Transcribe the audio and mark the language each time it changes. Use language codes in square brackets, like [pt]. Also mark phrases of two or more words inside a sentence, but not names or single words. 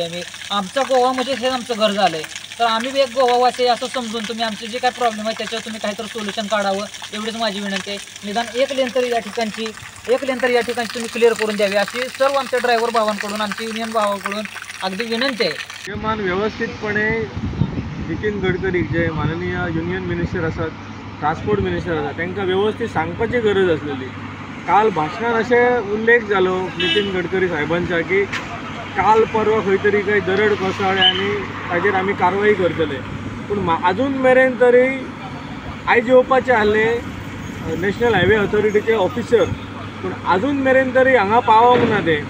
[mr] आम्ही आमचा गोवा म्हणजे हे आमचं घर झालं आहे. तर आम्ही एक गोवावासी असं समजून तुम्ही आमचे जे काय प्रॉब्लेम आहे त्याच्यावर तुम्ही काहीतरी सोल्युशन काढावं, एवढीच माझी विनंती आहे. निदान एक लेन तरी या ठिकाणची तुम्ही क्लिअर करून द्यावी अशी सर्व आमच्या ड्रायव्हर भावांकडून, आमच्या युनियन भावांकडून अगदी विनंती आहे. किमान व्यवस्थितपणे नितीन गडकरी जे माननीय [en] union minister [mr] असतात, [en] transport minister [kok] असतात, तांकां व्यवस्थित सांगपाची गरज असलेली. काल भाशणात असे उल्लेख जालो नितीन गडकरी साहेबांचा की काल परवा खंय तरी काही दरड कोसळ्ळ्या आनी ताजेर आमी कारवाई करतले. पूण अजून मेरेन तरी आयज येवपाचे आहले [en] national highway [kok] ऑथॉरिटीचे ऑफिसर पूण अजून मेरेन तरी हांगा पावोंक ना ते।